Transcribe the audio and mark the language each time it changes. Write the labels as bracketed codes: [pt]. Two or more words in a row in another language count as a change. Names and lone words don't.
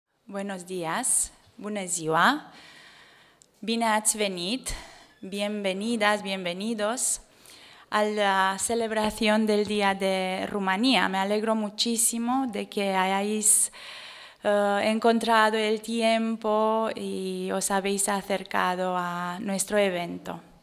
[es] Buenos días, [ro] bună ziua, bine ați venit, [es] bienvenidas, bienvenidos a la celebración del Día de Rumanía. Me alegro muchísimo de que hayáis encontrado el tiempo y os habéis acercado a nuestro evento.